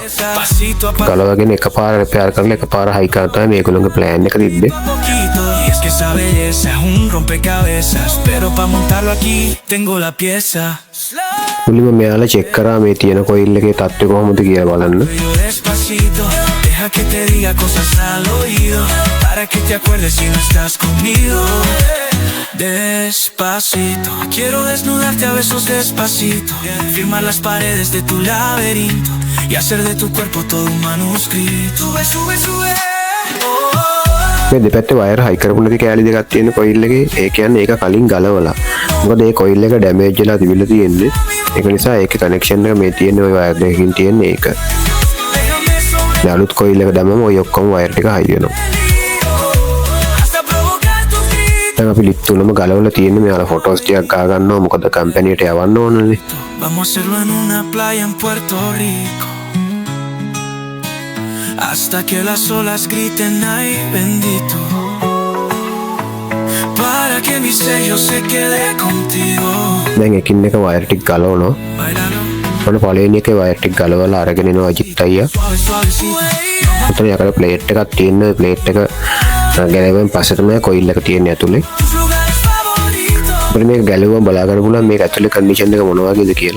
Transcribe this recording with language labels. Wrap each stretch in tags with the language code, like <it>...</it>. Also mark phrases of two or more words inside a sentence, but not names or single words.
<si>ගලවගෙන එකපාර රිපෙයාර් කරලා එකපාර හයි කරා තමයි මේගොල්ලෝගේ ප්ලෑන් එක තිබ්බේ. මුලින්ම මෙයාලා චෙක් කරා මේ තියෙන කොයිල් එකේ තත්ත්වය කොහොමද කියලා බලන්න.</si> <es>Deja que te diga cosas al oído para que te acuerdes si no estás conmigo. Despacito, quiero desnudarte a besos despacito, firmar las paredes de tu laberinto y hacer de tu cuerpo todo un manuscrito. Sube, sube, sube.</es> <si>මේ දෙපැත්තේ වයර් හයි කරපු නැති කෑලි දෙකක් තියෙන කොයිල් එකේ. ඒ කියන්නේ ඒක කලින් ගලවලා. මොකද මේ කොයිල් එක ඩැමේජ් වෙලා තිබිලා තියෙන්නේ. ඒක නිසා ඒකේ කනෙක්ෂන් එක මේ තියෙන ওই වයර් දෙකකින් තියෙන්නේ ඒක. අලුත් කොයිල් එක දැම්මම ඔය ඔක්කොම වයර් ටික හයි වෙනවා. දැන් අපි ලිප් තුනම ගලවලා තියෙන්නේ. මෙයාලා ෆොටෝස් ටිකක් ගා ගන්නවා. මොකද කම්පැනියට යවන්න ඕනනේ.</si> <es>Vamos a hacerlo en una playa en Puerto Rico hasta que las olas griten ay bendito para que mi sello se quede contigo.</es> <si>දැන් එකින් එක වයර් ටික ගලවනවා. ඔන්න පළවෙනි එකේ වයර් ටික ගලවලා අරගෙන එනවා අජිත් අයියා. උතන යකඩ ප්ලේට් එකක් තියෙන. ප්ලේට් එක ගැලවෙන් පස්සේ තමයි කොයිල් එක තියෙන්නේ ඇතුලේ. අපිට මේක ගැලවුවම බලා ගන්න පුළුවන් මේක ඇතුලේ කන්ඩිෂන් එක මොන වගේද කියලා.</si>